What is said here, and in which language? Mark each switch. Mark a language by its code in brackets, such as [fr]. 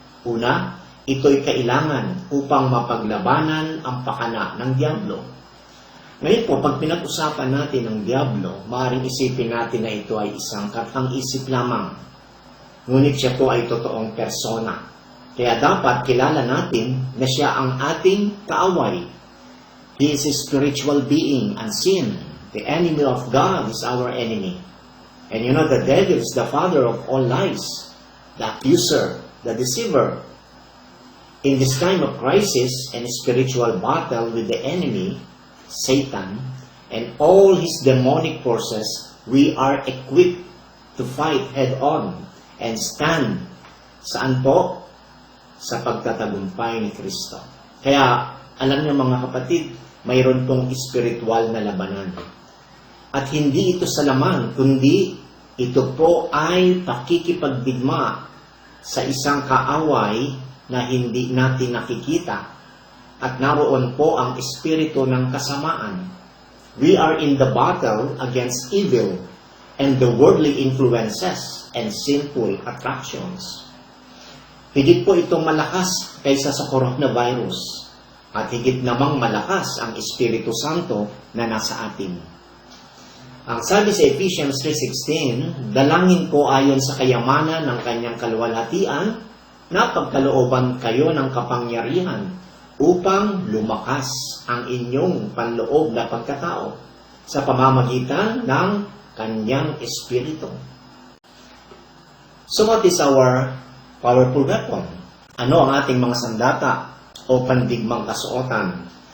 [tl] Una, ito'y kailangan upang mapaglabanan ang pakana ng Diablo. Ngayon po, pag pinag-usapan natin ang Diablo, maaaring isipin natin na ito ay isang katang-isip lamang. Ngunit siya po ay totoong persona. Kaya dapat kilala natin na siya ang ating kaaway. [en] He is a spiritual being, unseen. The enemy of God is our enemy. And you know, the devil is the father of all lies, the accuser, the deceiver. In this time of crisis and spiritual battle with the enemy, Satan, and all his demonic forces, we are equipped to fight head-on and stand. [tl] Saan po? Sa pagtatagumpay ni Kristo. Kaya, alam niyo mga kapatid, mayroon pong spiritual na labanan. At hindi ito sa laman, kundi ito po ay pakikipagdigma sa isang kaaway na hindi natin nakikita. At naroon po ang espiritu ng kasamaan. [en] We are in the battle against evil and the worldly influences and sinful attractions. [tl] Higit po itong malakas kaysa sa coronavirus. At higit namang malakas ang Espiritu Santo na nasa atin. Ang sabi sa Ephesians 3:16, dalangin ko ayon sa kayamanan ng kanyang kaluwalhatian na pagkalooban kayo ng kapangyarihan upang lumakas ang inyong panloob na pagkatao sa pamamagitan ng kanyang Espiritu. [en] So what is our powerful weapon? [tl] Ano ang ating mga sandata o pandigmang kasuotan?